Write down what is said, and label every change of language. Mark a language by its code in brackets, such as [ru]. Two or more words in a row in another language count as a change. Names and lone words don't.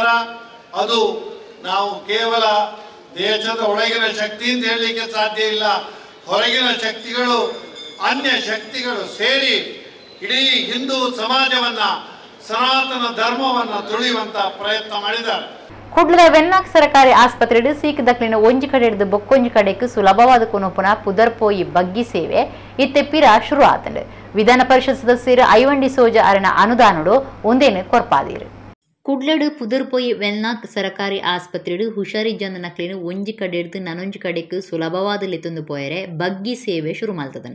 [kn] ಅದು ನಾವು ಕೇವಲ ದೇಶದ ಒಳಗಿನ ಶಕ್ತಿ ಅಂತ ಹೇಳಲಿಕ್ಕೆ ಸಾಧ್ಯ ಇಲ್ಲ. ಹೊರಗಿನ ಶಕ್ತಿಗಳು, ಅನ್ಯ ಶಕ್ತಿಗಳು ಸೇರಿ ಇಡೀ ಹಿಂದೂ ಸಮಾಜವನ್ನ, ಸನಾತನ ಧರ್ಮವನ್ನ ತುಳಿಯುವಂತ ಪ್ರಯತ್ನ ಮಾಡಿದ್ದಾರೆ. [tcy] ಕುಡ್ಲದ ವೆನ್ನಾಕ್ ಸರ್ಕಾರಿ ಆಸ್ಪತ್ರೆಡು ಸೀಕದಕ್ಲಿನ ಒಂಜಿ ಕಡೆ ಹಿಡಿದು ಬೊಕ್ಕೊಂಜಿ ಕಡೆಗೆ ಸುಲಭವಾದ ಕೊನೊಪುನ ಪುದರ್ಪೋಯಿ ಬಗ್ಗಿ ಸೇವೆ ಇತ್ತೆಪ್ಪಿರ ಶುರು ಆತಂಡು. ವಿಧಾನ ಪರಿಷತ್ ಸದಸ್ಯರು ಐವನ್ ಡಿಸೋಜ ಅರನ ಅನುದಾನಡು ಒಂದೇನು ಕೊರ್ಪಾದೀರು. ಕುಡ್ಲಡು ಪುದರ್ಪೋಯಿ ವೆನ್ನಾಕ್ ಸರ್ಕಾರಿ ಆಸ್ಪತ್ರೆಡು ಹುಷಾರಿ ಜಂದನಕ್ಲಿನ ಒಂಜಿ ಕಡೆ ಹಿಡಿದು ನನೊಂಜಿ ಕಡೆಗೆ ಸುಲಭವಾದ ಲೆತ್ತೊಂದು ಪೋಯರೆ ಬಗ್ಗಿ ಸೇವೆ ಶುರು ಮಾಡ್ತದಂಡು.